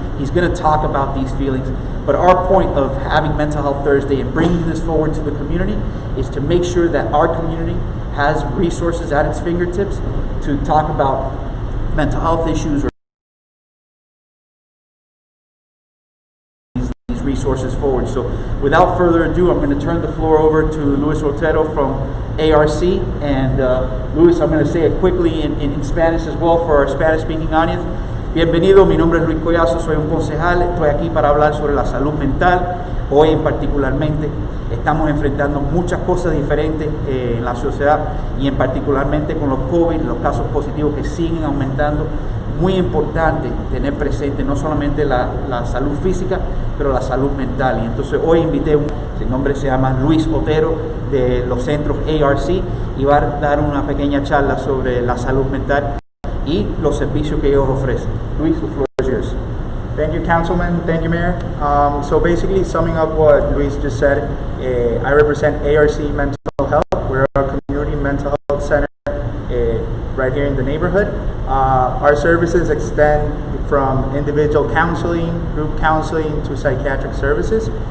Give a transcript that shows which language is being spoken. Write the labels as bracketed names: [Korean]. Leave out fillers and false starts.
[English] He's going to talk about these feelings. But our point of having Mental Health Thursday and bringing this forward to the community is to make sure that our community has resources at its fingertips to talk about mental health issues or these resources forward. So without further ado, I'm going to turn the floor over to Luis Otero from ARC. And Luis, I'm going to say it quickly in Spanish as well for our Spanish-speaking audience. [Spanish] Bienvenido, mi nombre es Luis Collazo, soy un concejal, estoy aquí para hablar sobre la salud mental. Hoy particularmente estamos enfrentando muchas cosas diferentes en la sociedad y en particularmente con los COVID, los casos positivos que siguen aumentando. Muy importante tener presente no solamente la salud física, pero la salud mental. Y entonces hoy invité, su nombre se llama Luis Otero de los centros ARC y va a dar una pequeña charla sobre la salud mental y los servicios que ellos ofrecen. [English] Luis, the floor is yours. Thank you, Councilman. Thank you, Mayor. So basically, summing up what Luis just said, I represent ARC Mental Health. We're a community mental health center right right here in the neighborhood. Our services extend from individual counseling, group counseling, to psychiatric services.